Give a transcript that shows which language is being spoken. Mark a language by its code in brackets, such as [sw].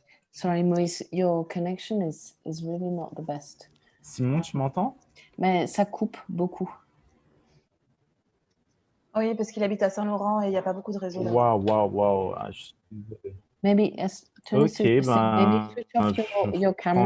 [en] Sorry, Moïse, your connection is really not the best. [fr] Simon, tu m'entends? Mais ça coupe beaucoup. Oui, parce qu'il habite à Saint-Laurent et il n'y a pas beaucoup de réseau là. Waouh. Ah, je suis désolé. [en] Maybe, Tony Ok, suggested maybe switch off your camera.